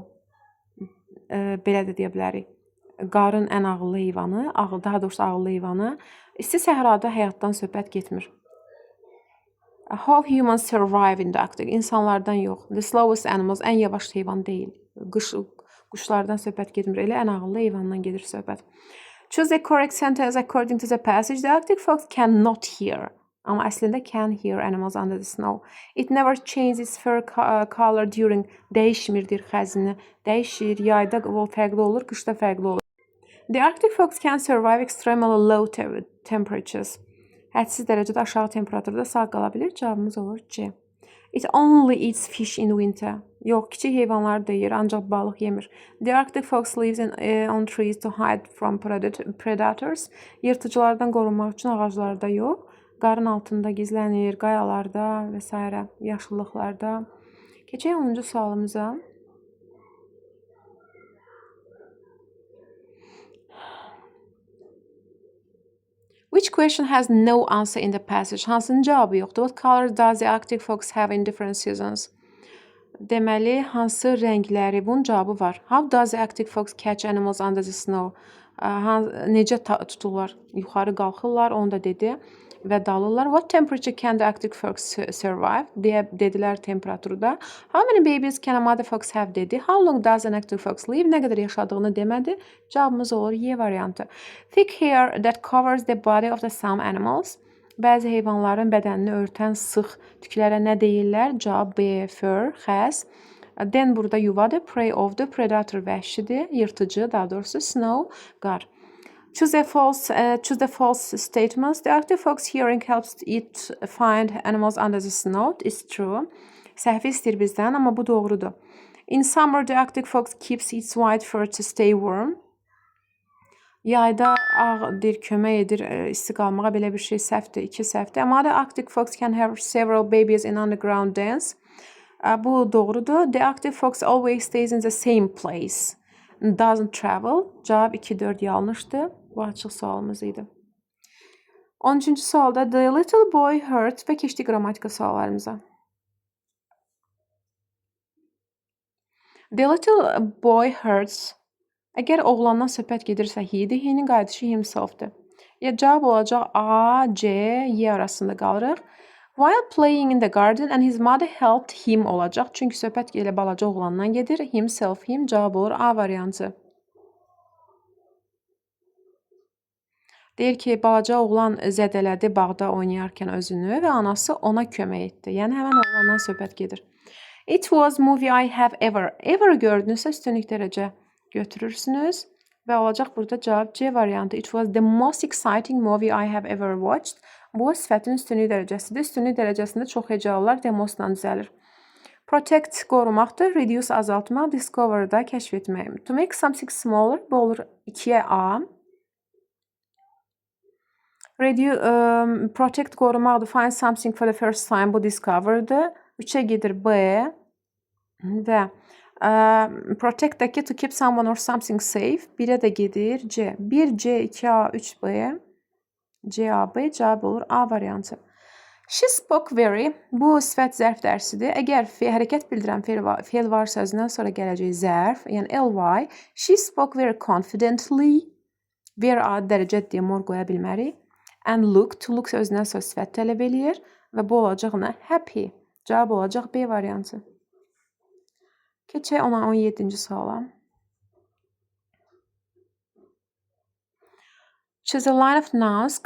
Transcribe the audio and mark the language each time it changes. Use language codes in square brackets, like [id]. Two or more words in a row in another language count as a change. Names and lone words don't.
[az] Belə də deyə bilərik. Qarın ən ağıllı heyvanı, daha doğrusu ağıllı heyvanı. İsti səhrada həyatdan söhbət getmir. [en] How humans survive in the Arctic. [az] İnsanlardan yox. [en] The slowest animals, [az] ən yavaş heyvan deyil. Quşlardan söhbət getmir. Elə ən ağıllı heyvandan gedir söhbət. [en] Choose the correct sentence according to the passage. The Arctic fox cannot hear. Amma əslində can hear animals under the snow. It never changes its fur color during. [az] Dəyişmirdir xəzini. Dəyişir, yayda fərqli olur, qışda fərqli olur. [en] The Arctic fox can survive extremely low temperatures. [az] Hədsiz dərəcədə aşağı temperaturda sağ qala bilir. Cavabımız olur C. [en] It only eats fish in winter. [az] Yox, kiçik heyvanları da yer, ancaq balıq yemir. [en] The Arctic fox lives on trees to hide from predators. [az] Yırtıcılardan qorunmaq üçün ağaclarda yox, qarın altında gizlənir, qayalarda və s. yaşıllıqlarda. Keçək 10-cu sualımıza. [en] Which question has no answer in the passage? [az] Hansının cavabı yoxdur? [en] What color does the Arctic fox have in different seasons? [az] Deməli, hansı rəngləri? Bunun cavabı var. [en] How does the Arctic fox catch animals under the snow? [az] Necə tuturlar? Yuxarı qalxırlar, onu da dedi və dalırlar. [en] What temperature can the Arctic fox survive? [az] Deyə dedilər temperaturda. [en] How many babies can a mother fox have dedi. How long does an Arctic fox live? [az] Nə qədər yaşadığını demədi. Cavabımız olur Y variantı. [en] Thick hair that covers the body of some animals. [az] Bəzi heyvanların bədənini örtən sıx tüklərə nə deyirlər? Cavab B, fur, xəz. Then burada yuvadır. [en] Prey of the predator [az] vəhşidir, yırtıcı, daha doğrusu snow, qar. [en] Choose the false statements. The Arctic fox hearing helps it find animals under the snow. It's true. [az] Səhvi istəyir bizdən, amma bu doğrudur. [en] In summer, the Arctic fox keeps its white fur to stay warm. [az] Yayda deyir, kömək edir isti qalmağa, belə bir şey səhvdir, 2 səhvdir. [en] Amma the Arctic fox can have several babies in underground dens. [az] Bu doğrudur. [en] The Arctic fox always stays in the same place. Doesn't travel. [az] Cavab 2-4 yanlışdır. Bu açıq sualımız idi. 13-cü sualda [en] the little boy hurt [az] və keçdik qrammatika suallarımıza. [en] The little boy hurts. [az] Əgər oğlandan söhbət gedirsə he-dir, he-nin qayıdışı himself-dir. Ya cavab olacaq A, C, Y arasında qalırıq. [en] While playing in the garden and his mother helped him olacaq. [az] Çünki söhbət elə balaca oğlandan gedir. [en] Himself, him [az] cavab olur A variantı. Deyir ki, balaca oğlan zədələdi bağda oynayarkən özünü və anası ona kömək etdi. Yəni həmən oğlandan söhbət gedir. [en] It was movie I have ever. [az] Ever gördünüzsə üstünlük dərəcə götürürsünüz və olacaq burada cavab C variantı. [en] It was the most exciting movie I have ever watched. [az] Bu sifətin üstünlük dərəcəsidir. Üstünlük dərəcəsində çox hecalılar demosla düzəlir. Protect qorumaqdır, reduce azaltmaq, discover da kəşf etmək. [en] To make something smaller [az] bu olur 2-yə A. [en] Protect qorumaqdır, find something for the first time bu discover'dır. [az] 3-ə gedir B və protectdəki [en] to keep someone or something safe [az] 1-ə də gedir C. 1C, 2A, 3B, C-A-B cavab olur A variantı. [en] She spoke very. [az] Bu sifət zərf dərsidir. Əgər hərəkət bildirən fe'l varsa özündən sonra gələcək zərf, yəni ly. [en] She spoke very confidently. [az] Very adi dərəcə demor qoya bilmərik. [en] And looked. To look [az] özündən sonra sifət tələb eləyir və bu olacaq nə? [en] Happy. [az] Cavab olacaq B variantı. Keçək 17-ci suala. [en] Choose a line of nouns.